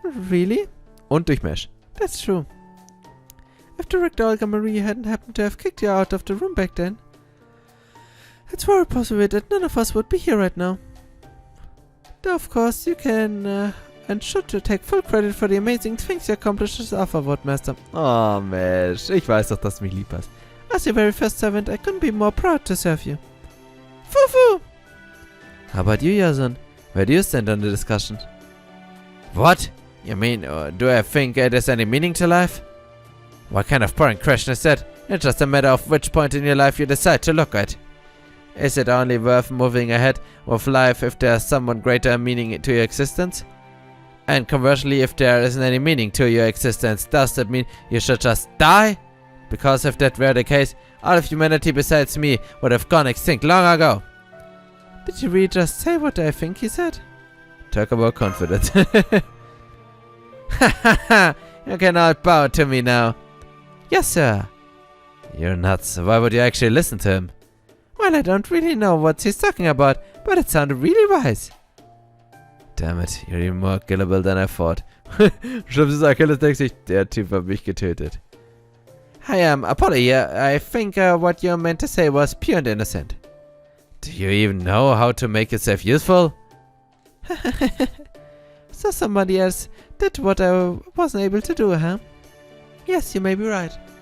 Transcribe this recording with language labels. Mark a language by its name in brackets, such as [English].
[English] Really? [German] Und durch Mesh. [English] That's true. If Director Olga Marie hadn't happened to have kicked you out of the room back then, it's very possible that none of us would be here right now. Though of course you can and should take full credit for the amazing things you accomplished as Afterward Master. [German] Oh Mesh, ich weiß doch, dass du mich lieb hast. [English] As your very first servant, I couldn't be more proud to serve you. Fufu! How about you, Jason? Where do you stand on the discussion? What? You mean, do I think there's any meaning to life? What kind of boring question is that? It's just a matter of which point in your life you decide to look at. Is it only worth moving ahead with life if there's somewhat greater meaning to your existence? And conversely, if there isn't any meaning to your existence, does that mean you should just die? Because if that were the case, all of humanity besides me would have gone extinct long ago. Did you really just say what I think he said? Talk about confidence. Ha ha ha! You can all bow to me now. Yes, sir. You're nuts. Why would you actually listen to him? Well, I don't really know what he's talking about, but it sounded really wise. Damn it, you're even more killable than I thought. [German] Schlimmstes Achilles denkt sich, der Typ hat mich getötet. [English] Hi, Apollo here. I think what you meant to say was pure and innocent. Do you even know how to make yourself useful? So somebody else did what I wasn't able to do, huh? Yes, you may be right.